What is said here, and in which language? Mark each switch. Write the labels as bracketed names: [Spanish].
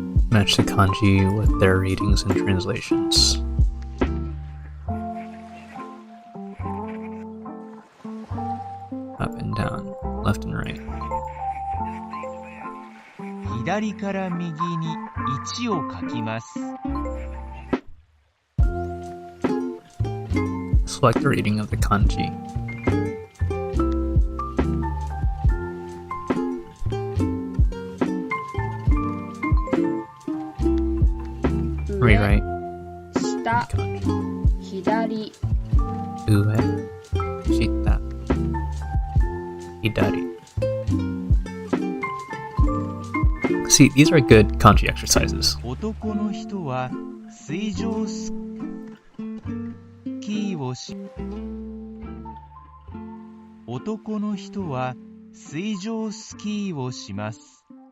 [English] Match the kanji with their readings and translations. Up and down, left and right. [Japanese] 左から右に1を書きます。 [English] Select the reading of the kanji. Rewrite [Japanese] 下 [English] kanji. [Japanese] 左 Ue, shita, hidari. [English] See, these are good kanji exercises. [Japanese] 男の人は水上スキーをし男の人は水上スキーをします。